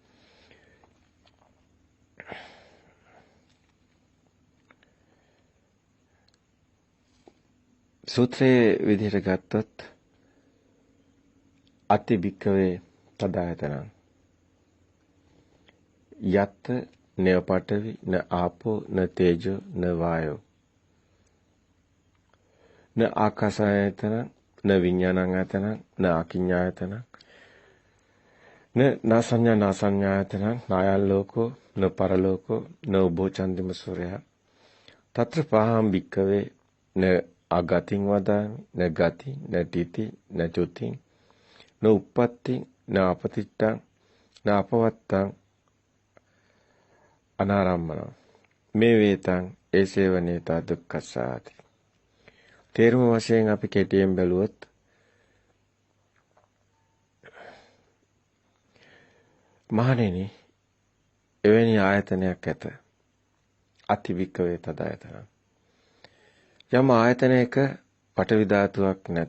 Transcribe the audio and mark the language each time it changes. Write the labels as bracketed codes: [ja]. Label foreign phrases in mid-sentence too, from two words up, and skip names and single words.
[si] සූත්‍රයේ විදිහට ගත්තොත් [pi] අති භික්ඛවේ තදායතනං යත් නේව පඨවි න ආපෝ න තේජෝ න වායෝ න ආකාසායතන න විඥානං න අකිඤ්ඤායතන න නාසඤ්ඤා නාසඤ්ඤායතන නායල් ලෝකෝ න පරලෝකෝ න උභෝචන්දිම සූර්යයා තත්‍ර පහම් භික්ඛවේ න අගතින් වදාමි න ගති න තීති න චුති න උප්පත්ති න අපතිට්ඨං න අපවත්තං අනාරම්මන මේ වේතං ඒසේව නේතා දුක්ඛසාති. [si] තේරුම වශයෙන් අපි කෙටියෙන් බැලුවොත් මහණෙනි එවැනි ආයතනයක් ඇත. [pi] අතිවික්කවේ තදායතන. [si] යම් ආයතනයක පඨවි ධාතුවක් නැත.